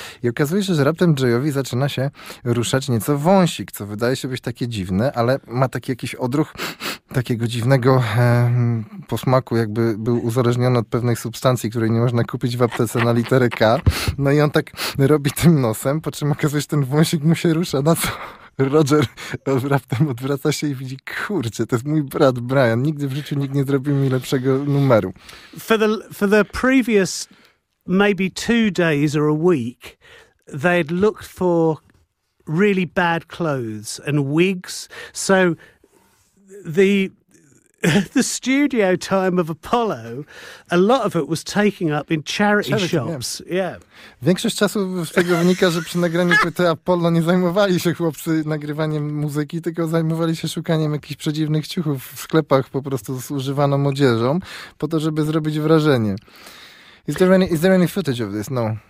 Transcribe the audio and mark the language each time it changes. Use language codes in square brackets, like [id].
[pl] I okazuje się, że raptem Jayowi zaczyna się ruszać nieco wąsik, co wydaje się być takie dziwne, ale ma taki jakiś odruch takiego dziwnego posmaku, jakby był uzależniony od pewnej substancji, której nie można kupić w aptece na literę K. No i on tak robi tym nosem, po czym okazuje się, ten wąsik mu się rusza, na co Roger raptem odwraca się i widzi, kurczę, to jest mój brat Brian, nigdy w życiu nikt nie zrobił mi lepszego numeru. [en] For the previous maybe 2 days or a week, they had looked for really bad clothes and wigs, so the studio time of Apollo, a lot of it was taking up in charity shops. Yeah. [pl] Większość czasu z tego wynika, że przy nagraniu płyty Apollo nie zajmowali się chłopcy nagrywaniem muzyki, tylko zajmowali się szukaniem jakichś przedziwnych ciuchów w sklepach po prostu z używaną odzieżą, po to, żeby zrobić wrażenie. [en] Is there any footage of this? No.